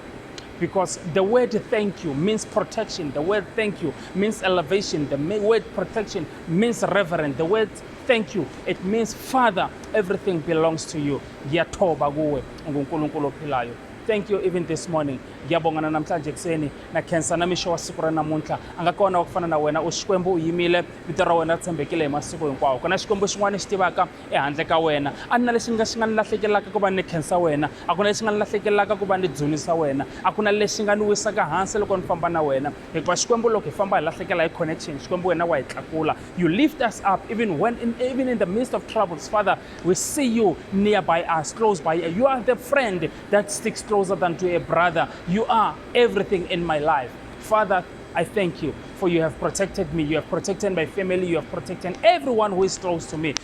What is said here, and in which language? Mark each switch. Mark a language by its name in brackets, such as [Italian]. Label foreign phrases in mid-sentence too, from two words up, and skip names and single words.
[English] Because the word thank you means protection. The word thank you means elevation. The word protection means reverence. The word thank you, it means, Father, everything belongs to you. [Zulu] Ngiyathoba kuwe, unguNkulunkulu ophilayo. [English] Thank you even this morning. [Zulu] Ngiyabonga namhlanje kuseni [Tsonga] na cancer namisho wasiku ra namuntlha angakona ukufana na wena uxikwembu uyimile vito ra wena tshembekile emasiku hinkwawo kana xikwembu xin'wana xi tivaka ehandle ka wena a na lexi nga ni lahlekelaka ku va ni cancer wena a ku na lexi nga ni lahlekelaka ku va ni dzunisa wena a ku na lexi nga ni wisaka hansi loko ni famba na wena hikuva xikwembu loko hi famba hi lahlekela hi connection xikwembu wena wa hi tlakula. [English] You lift us up even in the midst of troubles. Father, we see you nearby us, close by. You are the friend that sticks closer than to a brother. You are everything in my life. Father, I thank you for you have protected me. You have protected my family. You have protected everyone who is close to me.